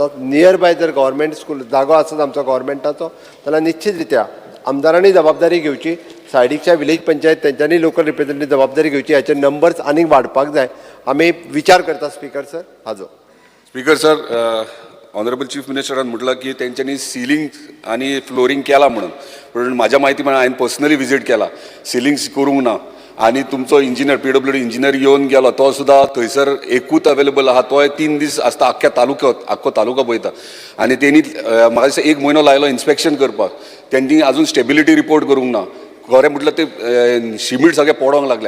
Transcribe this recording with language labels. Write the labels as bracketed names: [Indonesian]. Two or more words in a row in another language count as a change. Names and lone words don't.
[English] near by [Konkani] जर [English] government school [Konkani] जागो आसत आमचो गव्हर्मेंटाचो जाल्यार निश्चित रित्या आमदारांनी जबाबदारी घेवची, सायडीकच्या विलेज पंचायत तेंच्यांनी [English] local representative [Konkani] जबाबदारी घेवची. हाचे नंबर्स आनीक वाडपाक जाय. आमी विचार करता [English] speaker sir [Konkani] हाजो. [English] Speaker sir, honourable chief [Marathi] मिनिस्टरान म्हटलं की त्यांच्यानी सिलिंग आणि फ्लोरिंग केला म्हणून, पण माझ्या माहिती म्हणून हांवें [English] personally visit [Marathi] केला. [Konkani] सिलिंग करूंक ना आणि तुमचो इंजिनियर [English] PWD engineer [Konkani] येवन गेलो, तो सुद्धा थंयसर एकूच अवेलेबल आहा. तोय 3 दीस आसता आख्ख्या तालुक्यात, आख्खो तालुका पळयता. आणि त्यांनी म्हाका दिसता 1 म्हयनो लायलो इन्स्पेक्शन करपाक. त्यांनी अजून [English] stability report [Konkani] करूंक ना. खरें म्हटलं ते शिमीट सगळें पडोंक लागले.